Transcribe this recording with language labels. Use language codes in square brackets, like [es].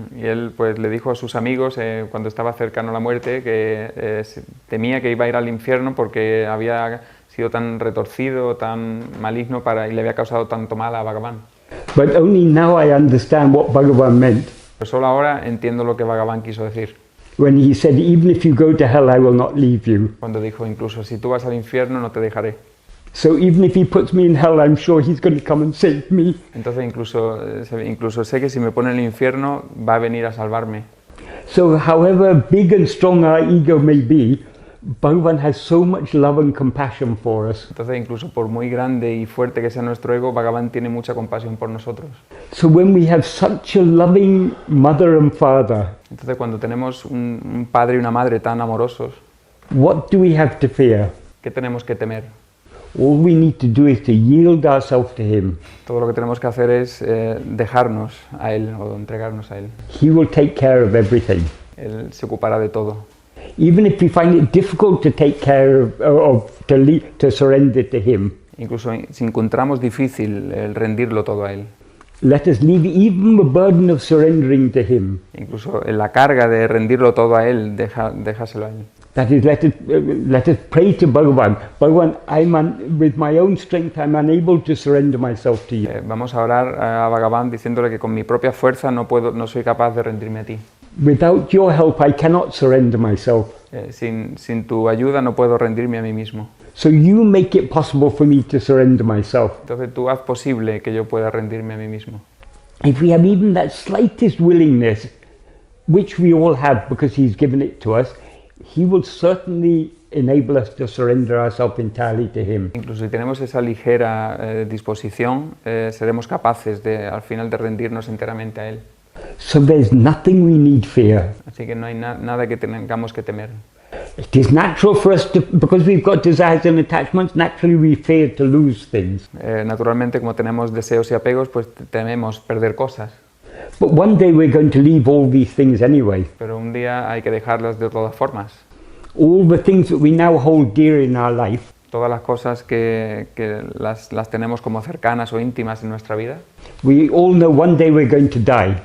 [es] Y él pues le dijo a sus amigos cuando estaba cercano a la muerte que temía que iba a ir al infierno porque había sido tan retorcido, tan maligno y le había causado tanto mal a Bhagavan. [en] But only now I understand what Bhagavan meant. [es] Pero solo ahora entiendo lo que Bhagavan quiso decir. [en] When he said, even if you go to hell, I will not leave you. [es] Cuando dijo, incluso si tú vas al infierno, no te dejaré. [en] So even if he puts me in hell, I'm sure he's going to come and save me. [es] Entonces incluso sé que si me pone en el infierno, va a venir a salvarme. [en] So however big and strong our ego may be, Bhagavan has so much love and compassion for us. [es] Entonces, incluso por muy grande y fuerte que sea nuestro ego, Bhagavan tiene mucha compasión por nosotros. [en] So when we have such a loving mother and father, [es] entonces cuando tenemos un padre y una madre tan amorosos, [en] what do we have to fear? [es] ¿Qué tenemos que temer? [en] All we need to do is to yield ourselves to him. [es] Todo lo que tenemos que hacer es dejarnos a él o entregarnos a él. [en] He will take care of everything. [es] Él se ocupará de todo. [en] Even if we find it difficult to take care to surrender to Him. [es] Incluso si encontramos difícil el rendirlo todo a Él. [en] Let us leave even the burden of surrendering to Him. [es] Incluso en la carga de rendirlo todo a Él, déjaselo a Él. [en] That is, let us pray to Bhagavan. Bhagavan, with my own strength, I'm unable to surrender myself to you. [es] Vamos a orar a Bhagavan diciéndole que con mi propia fuerza no soy capaz de rendirme a ti. [en] Without your help, I cannot surrender myself. [es] Sin tu ayuda no puedo rendirme a mí mismo. [en] So you make it possible for me to surrender myself. [es] Entonces tú haz posible que yo pueda rendirme a mí mismo. [en] If we have even that slightest willingness, which we all have because He's given it to us, He will certainly enable us to surrender ourselves entirely to Him. [es] Incluso si tenemos esa ligera disposición, seremos capaces al final de rendirnos enteramente a Él. [en] So there's nothing we need fear. [es] Así que no hay nada que tengamos que temer. [en] It is natural for us to, because we've got desires and attachments, naturally we fear to lose things. [es] Naturalmente, como tenemos deseos y apegos, pues tememos perder cosas. [en] But one day we're going to leave all these things anyway. [es] Pero un día hay que dejarlas de todas formas. [en] All the things that we now hold dear in our life. [es] Todas las cosas que las tenemos como cercanas o íntimas en nuestra vida. [en] We all know one day we're going to die.